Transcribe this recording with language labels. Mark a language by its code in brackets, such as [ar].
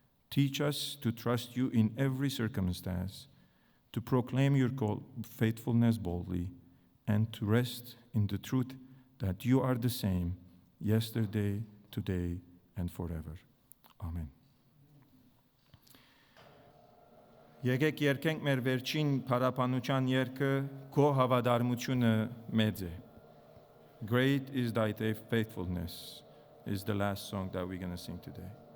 [en] Teach us to trust you in every circumstance, to proclaim your faithfulness boldly, and to rest in the truth that you are the same yesterday, today, and forever. Amen. [hy] Եկեք երգենք մեր վերջին փառաբանության երգը «Քո հավատարմությունը մեծ է». [en] Great is thy faithfulness is the last song that we're going to sing today.